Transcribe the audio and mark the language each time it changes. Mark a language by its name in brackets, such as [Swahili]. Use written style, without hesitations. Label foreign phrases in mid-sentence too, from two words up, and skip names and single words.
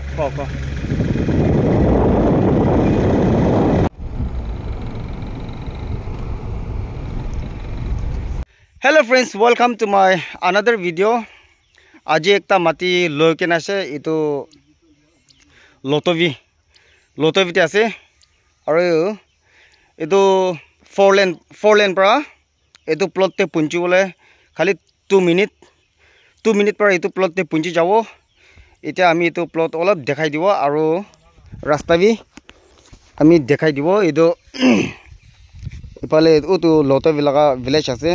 [English] Ko. Hello friends, welcome to my another video. [Naga Pidgin] Aji ekta mati loken ase itu Lotovi te ase aru itu [English] four lane [Naga Pidgin] para itu plot te punchi bole khali 2 minute para itu plot te punchi jabo. Eta ami itu plot olap dekhai dibo aru rasta bi ami dekhai dibo. Itu ipale utu Lotovi laga village ase.